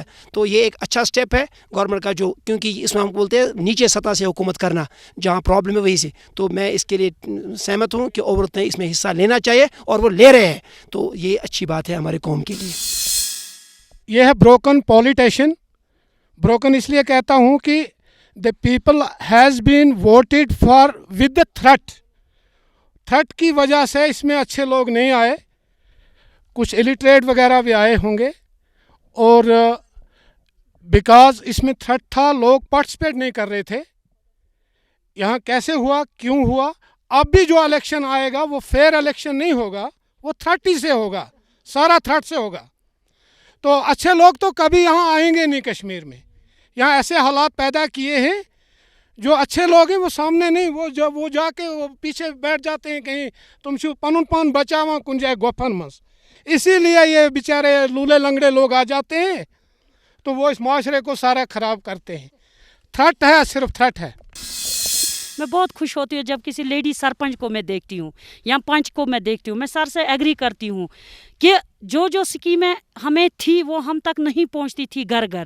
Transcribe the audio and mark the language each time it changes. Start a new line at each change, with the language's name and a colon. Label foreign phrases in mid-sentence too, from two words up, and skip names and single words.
Hindi: तो ये एक अच्छा स्टेप है गवर्नमेंट का, जो क्योंकि इसमें हम बोलते हैं नीचे सतह से हुकूमत करना, जहाँ प्रॉब्लम है वहीं से। तो मैं इसके लिए सहमत हूँ कि औरतें इसमें हिस्सा लेना चाहिए और वो ले रहे हैं, तो ये अच्छी बात है हमारे कौम के लिए। ये है
English: broken politician.
Hindi: ब्रोकन इसलिए कहता हूँ कि
English: the people has been voted for with the threat
Hindi: की वजह से इसमें अच्छे लोग नहीं आए, कुछ इलिटरेट वगैरह भी आए होंगे, और बिकॉज इसमें थ्रेट था, लोग पार्टिसिपेट नहीं कर रहे थे। यहाँ कैसे हुआ, क्यों हुआ? अब भी जो इलेक्शन आएगा वो
English: fair election
Hindi: नहीं होगा, वो थ्रेट ही से होगा, सारा थ्रेट से होगा। तो अच्छे लोग तो कभी यहाँ आएंगे नहीं कश्मीर में। यहाँ ऐसे हालात पैदा किए हैं, जो अच्छे लोग हैं वो सामने नहीं, वो जाके वो पीछे बैठ जाते हैं कहीं,
Kashmiri: तुम शु पनुन पान बचावा कुन जाए गोफन मस।
Hindi: इसीलिए ये बेचारे लूले लंगड़े लोग आ जाते हैं, तो वो इस माशरे को सारा ख़राब करते हैं। थ्रेट है, सिर्फ थ्रेट है। मैं बहुत खुश होती हूँ जब किसी लेडी सरपंच को मैं देखती हूँ या पंच को मैं देखती हूँ। मैं सर से एग्री करती हूँ कि जो स्कीमें हमें थी वो हम तक नहीं पहुँचती थी घर घर।